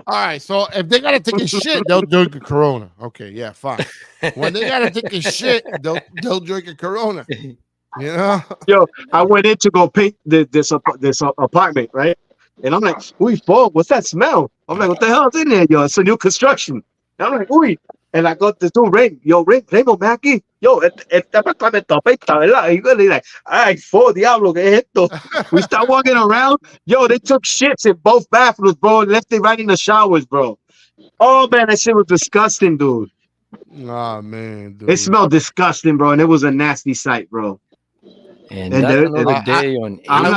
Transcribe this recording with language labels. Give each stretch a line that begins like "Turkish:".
English: All right, so if they gotta take a shit, they'll drink a Corona. Okay, yeah, fine. When they gotta take a shit, they'll drink a Corona. You know? Yo, I went in to go paint this apartment, right? And I'm like, uy, fuck, what's that smell? I'm like, what the hell is in there, yo? It's a new construction. And I'm like, uy. And I got this dude, Raymond, man, aquí.
Spanish: Yo, este apartamento apesta, ¿verdad? Y yo le like, ay, diablo, ¿qué es esto?
English: We start walking around. Yo, they took shits in both bathrooms, bro, and left it right in the showers, bro. Oh, man, that shit was disgusting, dude. Nah, man, dude. It smelled disgusting, bro, and it was a nasty sight, bro. And that's another day on. I'm not